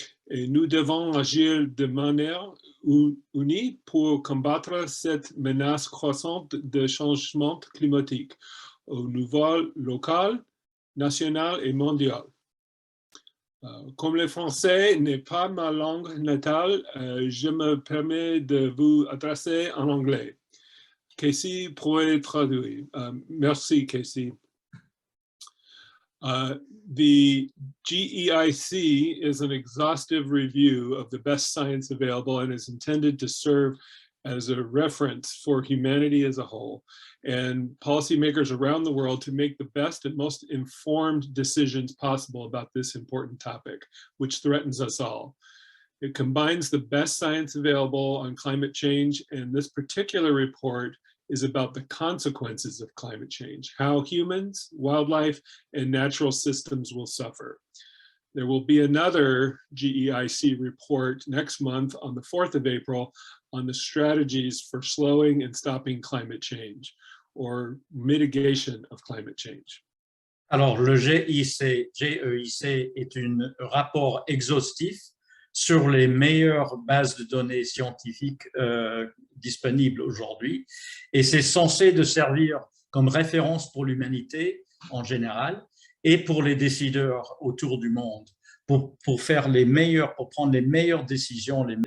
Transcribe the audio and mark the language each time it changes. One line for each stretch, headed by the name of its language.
French: Et nous devons agir de manière unie pour combattre cette menace croissante de changement climatique au niveau local, national et mondial. Comme le français n'est pas ma langue natale, je me permets de vous adresser en anglais. Casey pourrait traduire. Merci, Casey.
English: The GEIC is an exhaustive review of the best science available and is intended to serve as a reference for humanity as a whole and policymakers around the world to make the best and most informed decisions possible about this important topic, which threatens us all. It combines the best science available on climate change, and this particular report is about the consequences of climate change, how humans, wildlife, and natural systems will suffer. There will be another GEIC report next month on the 4th of April on the strategies for slowing and stopping climate change or mitigation of climate change.
French: Alors, le GEIC est un rapport exhaustif sur les meilleures bases de données scientifiques disponibles aujourd'hui. Et c'est censé de servir comme référence pour l'humanité en général et pour les décideurs autour du monde, pour prendre les meilleures décisions.